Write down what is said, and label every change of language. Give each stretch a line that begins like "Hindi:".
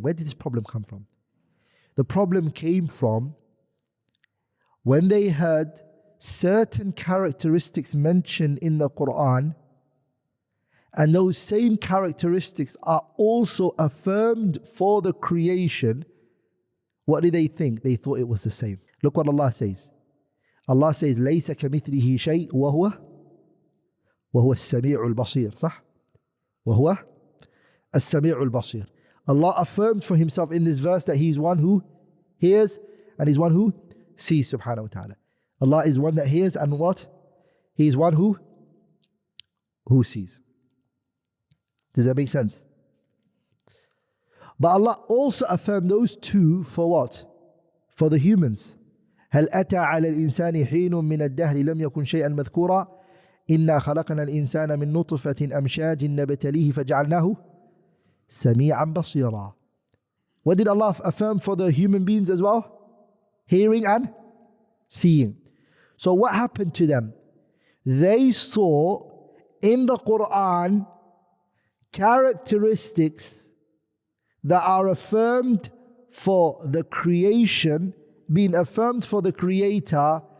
English: Where did this problem come from? The problem came from when they heard certain characteristics mentioned in the Quran, and those same characteristics are also affirmed for the creation. What did they think? They thought it was the same. Look what Allah says. Allah says,
Arabic: لَيْسَ كَمِثْلِهِ شَيْءٍ وَهُوَ السَّمِيعُ الْبَصِيرُ صح? وَهُوَ السَّمِيعُ الْبَصِيرُ.
English: Allah affirmed for Himself in this verse that He is one who hears and He's one who sees, subhanahu wa ta'ala. Allah is one that hears and what? He is one who sees. Does that make sense? But Allah also affirmed those two for what? For the humans.
Arabic: هل أتى على الإنسان حين من الدهر لم يكن شيئا مذكورا إنا خلقنا الإنسان من نطفة أمشاج نبتليه فجعلناه سميعا بصيرا.
English: What did Allah affirm for the human beings as well? Hearing and seeing. So what happened to them? They saw in the Quran characteristics that are affirmed for the creation, being affirmed for the creator.